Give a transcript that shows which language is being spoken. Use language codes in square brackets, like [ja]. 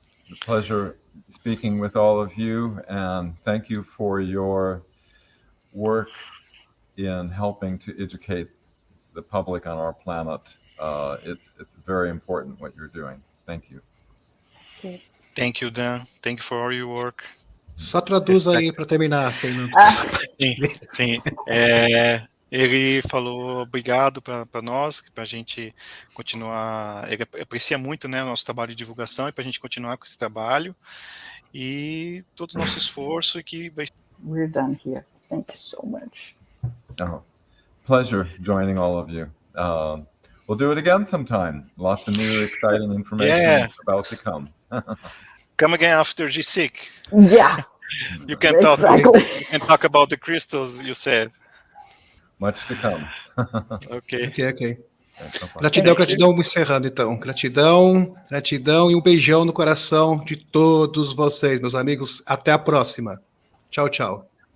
[en] A pleasure speaking with all of you, and thank you for your work in helping to educate the public on our planet. It's very important what you're doing. Thank you. Okay. Thank you, Dan. Thank you for all your work. [pt] Só traduz aí para terminar, Fernando. Sim. Ele falou obrigado para nós, para a gente continuar. Ele aprecia muito, né, o nosso trabalho de divulgação, e para a gente continuar com esse trabalho e todo o nosso esforço, e que vai. [en] We're done here. Thank you so much. Oh, pleasure joining all of you. We'll do it again sometime. Lots of new, exciting information about to come. Come again after G6. Yeah. You can talk about the crystals you said. Much to come. [pt] Ok. Gratidão, encerrando então. Gratidão e um beijão no coração de todos vocês, meus amigos. Até a próxima. Tchau, tchau.